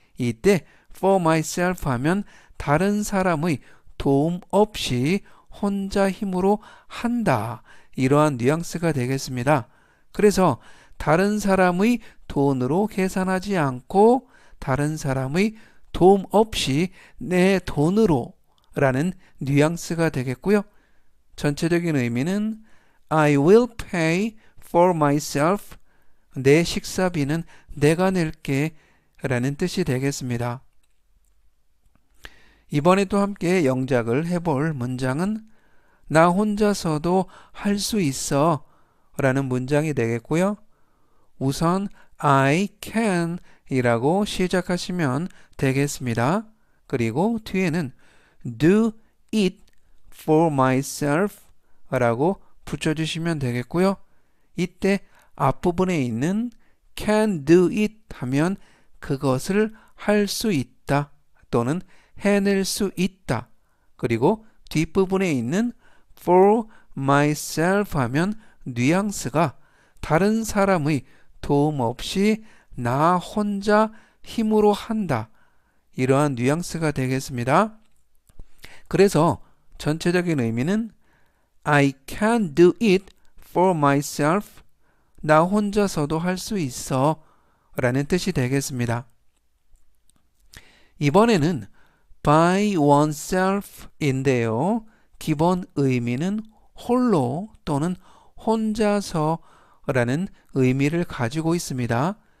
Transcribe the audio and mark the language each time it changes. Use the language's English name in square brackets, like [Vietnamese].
[Korean] 이때 for myself 하면 다른 사람의 도움 없이 혼자 힘으로 한다. 이러한 뉘앙스가 되겠습니다. 그래서 다른 사람의 돈으로 계산하지 않고 다른 사람의 도움 없이 내 돈으로 라는 뉘앙스가 되겠고요. [English] 전체적인 의미는 I will pay for myself. [Korean] 내 식사비는 내가 낼게 라는 뜻이 되겠습니다. 이번에 또 함께 영작을 해볼 문장은 나 혼자서도 할 수 있어 라는 문장이 되겠고요. 우선 I can 이라고 시작하시면 되겠습니다. 그리고 뒤에는 do it for myself 라고 붙여주시면 되겠고요. 이때 앞부분에 있는 can do it 하면 그것을 할 수 있다 또는 해낼 수 있다. 그리고 뒷부분에 있는 for myself 하면 뉘앙스가 다른 사람의 도움 없이 나 혼자 힘으로 한다. 이러한 뉘앙스가 되겠습니다. [English] 그래서 전체적인 의미는 I can do it for myself. [Korean] 나 혼자서도 할 수 있어 라는 뜻이 되겠습니다. 이번에는 by oneself 인데요. 기본 의미는 홀로 또는 혼자서 라는 의미를 가지고 있습니다.